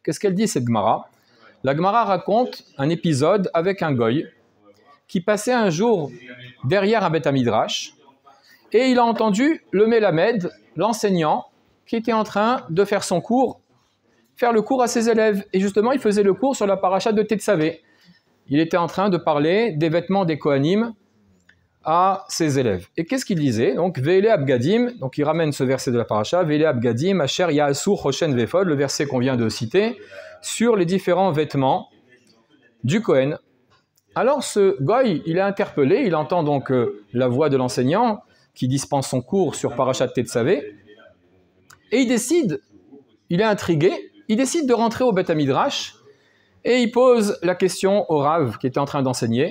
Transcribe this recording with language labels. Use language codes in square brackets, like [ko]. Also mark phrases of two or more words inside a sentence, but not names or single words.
[fr] Qu'est-ce qu'elle dit cette Gemara? La Gemara raconte un épisode avec un goy qui passait un jour derrière un [he] בית מדרש [fr] et il a entendu le Melamed, l'enseignant, qui était en train de faire son cours, faire le cours à ses élèves. Et justement, il faisait le cours sur la paracha de Tetzavé. Il était en train de parler des vêtements des Kohanim à ses élèves. Et qu'est-ce qu'il disait? Donc, [he] ואלה הבגדים, [fr] donc il ramène ce verset de la paracha, [he] ואלה הבגדים אשר יעשו חשן ואפוד, [fr] le verset qu'on vient de citer, sur les différents vêtements du Kohen. Alors, ce goy, il est interpellé, il entend donc la voix de l'enseignant qui dispense son cours sur Parashat Tetzavé, et il est intrigué, il décide de rentrer au [he] בית מדרש, [fr] et il pose la question au Rav qui était en train d'enseigner.